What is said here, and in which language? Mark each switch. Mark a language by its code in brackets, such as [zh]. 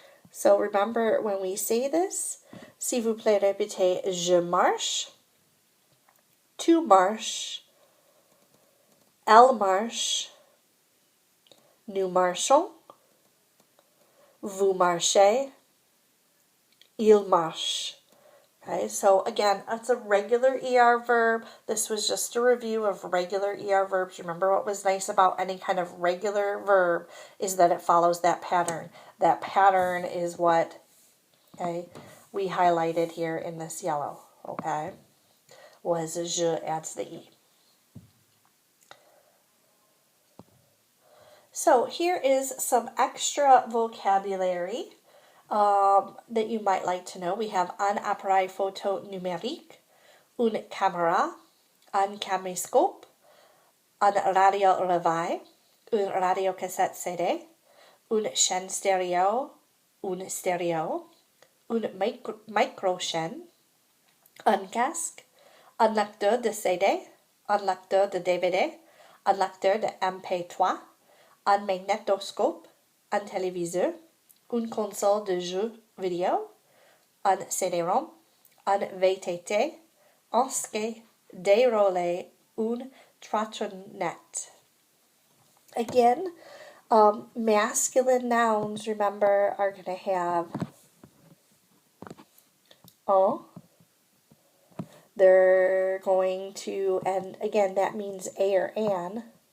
[en] So remember when we say this, [fr] s'il vous plaît, répétez je marche, tu marches, elle marche, nous marchons, vous marchez, il marche. [en] Okay, so again, that's a regular ER verb. This was just a review of regular ER verbs. Remember, what was nice about any kind of regular verb is that it follows that pattern. That pattern is what, okay, we highlighted here in this yellow, okay, was je adds the E. So here is some extra vocabulary that you might like to know. We have [fr] un appareil photo numérique, une caméra, un caméscope, un radio réveil, une radio cassette CD, une chaîne stéréo, une stéréo, une micro chaîne, un casque, un lecteur de CD, un lecteur de DVD, un lecteur de MP3, un magnétoscope, un téléviseur, une console de jeux vidéo, un CD-ROM, un VTT, un skate, des relais, une trottinette. [en] Again, masculine nouns, remember, are going to have un. They're going to, and again, that means a or an.